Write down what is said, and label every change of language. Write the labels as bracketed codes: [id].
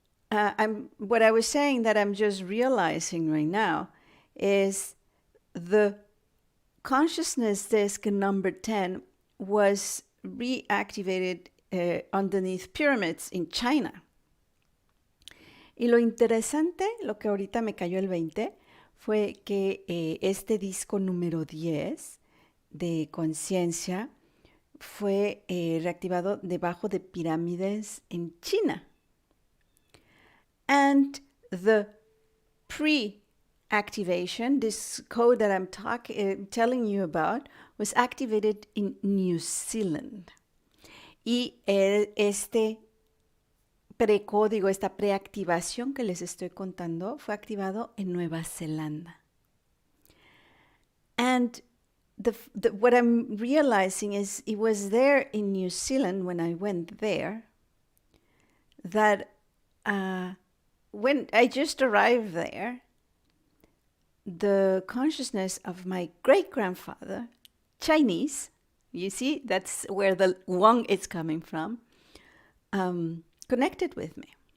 [en] What I was saying that I'm just realizing right now is the consciousness disk number 10 was reactivated underneath pyramids in China. [es] Y lo interesante, lo que ahorita me cayó el 20, fue que este disco número 10 de conciencia fue reactivado debajo de pirámides en China. [en] And the pre-activation, this code that I'm telling you about, was activated in New Zealand. [es] Y este precódigo, esta preactivación que les estoy contando, fue activado en Nueva Zelanda. [en] And what I'm realizing is it was there in New Zealand when I went there that when I just arrived there, the consciousness of my great-grandfather, Chinese, you see, that's where the Wang is coming from, connected with me.